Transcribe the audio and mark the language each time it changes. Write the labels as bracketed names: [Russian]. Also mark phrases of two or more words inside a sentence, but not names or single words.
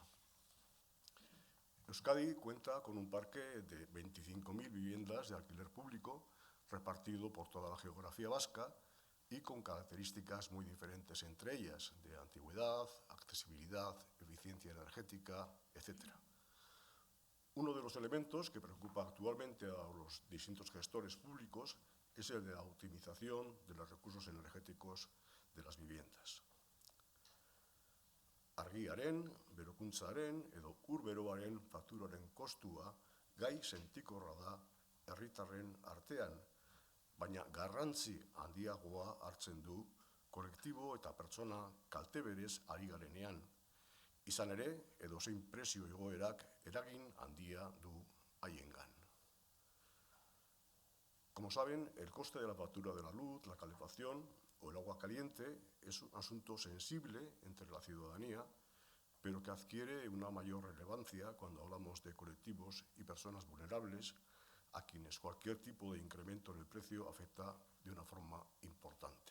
[Spanish] Euskadi cuenta con un parque de 25.000 viviendas de alquiler público repartido por toda la geografía vasca y con características muy diferentes entre ellas, de antigüedad, accesibilidad, eficiencia energética, etc. Uno de los elementos que preocupa actualmente a los distintos gestores públicos es el de la optimización de los recursos energéticos de las viviendas. [Basque] Argiaren, berokuntzaren edo urberoaren fakturaren kostua gai sentikorra da herritarren artean, baina garrantzi handiagoa hartzen du kolektibo eta pertsona kalte berez ari garenean. Izan ere, edozein prezio igoerak eragin handia du haiengan. [Spanish] Como saben, el coste de la factura de la luz, la calefacción o el agua caliente es un asunto sensible entre la ciudadanía, pero que adquiere una mayor relevancia cuando hablamos de colectivos y personas vulnerables a quienes cualquier tipo de incremento en el precio afecta de una forma importante.